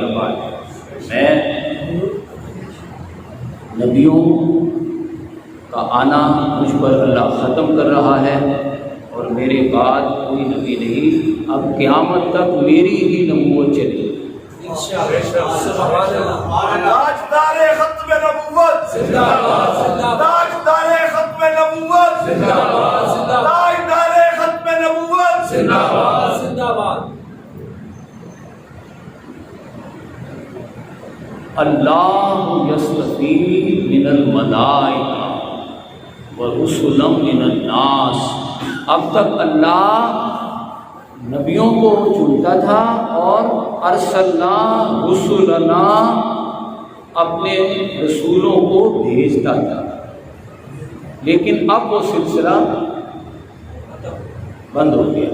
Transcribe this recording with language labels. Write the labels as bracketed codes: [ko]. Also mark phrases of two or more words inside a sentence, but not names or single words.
[ur] بعد، میں نبیوں کا آنا مجھ پر اللہ ختم کر رہا ہے اور میرے بعد کوئی نبی نہیں، اب قیامت تک میری ہی نبوت چلے گی۔ سبحان اللہ، تاجدار ختم نبوت زندہ باد، زندہ باد، تاجدار ختم نبوت زندہ باد، زندہ باد، تاجدار ختم نبوت زندہ باد، زندہ باد۔ [ar] اللہ یصطفی من الملائکہ ورسلا من الناس۔ [ur] اب تک اللہ نبیوں کو چنتا تھا اور [ar] ارسلنا رسلنا [ur] اپنے رسولوں کو بھیجتا تھا، لیکن اب وہ سلسلہ بند ہو گیا۔